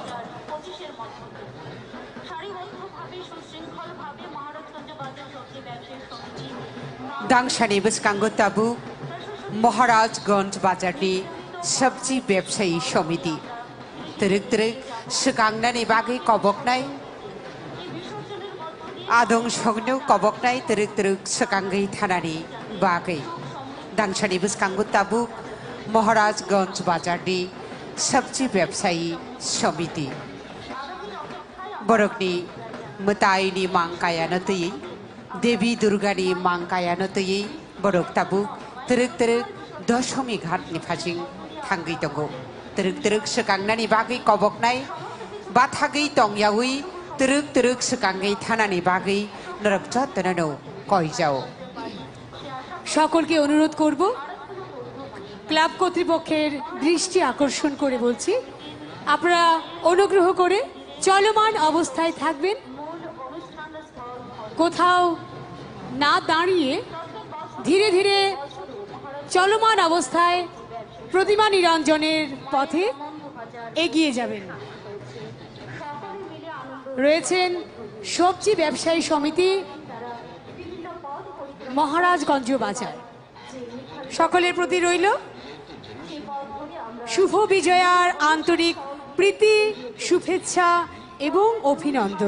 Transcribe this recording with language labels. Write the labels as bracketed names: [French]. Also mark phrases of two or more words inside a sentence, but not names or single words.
[Bangla] 25-এর মধ্য সারিবদ্ধভাবে সুশৃঙ্খলভাবে মহারাজগঞ্জ বাজার সবজি ব্যবসায়ী সমিতি [Kok Borok] দাংশানি বুসকাঙ্গ তাবু মহারাজগঞ্জ বাজারনি সবজি ব্যবসায়ী সমিতি তরুক তরুক সুকাংনানি বাগে কবকনাই [Bangla] এই বিসর্জনের মধ্য দিয়ে [Kok Borok] आदं सगनो कबकनाय तरक तरक सकांगै थानानि बागै दांसानि बुसकांगु ताबुक महाराजगंज बाजारनि सब्जी व्यवसायी समिति बरकनि मतायनि मांकायानो तयै देवी दुर्गानि मांकायानो तयै बरक ताबुक तरक तरक दशमी घाटनि फाजिं थांगै दंगौ तरक तरक सकांनानि बागै कबकनाय बाथागै तंयावै तरक तरक सकांगै थानानि बागै नरक जतननो कयजाओ [Bangla] সকলকে অনুরোধ করব ক্লাব কর্তৃপক্ষের দৃষ্টি আকর্ষণ করে বলছি আপনারা অনুগ্রহ করে চলমান অবস্থায় থাকবেন কোথাও না দাঁড়িয়ে ধীরে ধীরে চলমান অবস্থায় প্রতিমা নিরঞ্জনের পথে এগিয়ে যাবেন রয়েছেন সবজি ব্যবসায়ী সমিতি মহারাজগঞ্জ বাজার সকলের প্রতি রইল শুভ বিজয়ার আন্তরিক প্রীতি শুভেচ্ছা এবং অভিনন্দন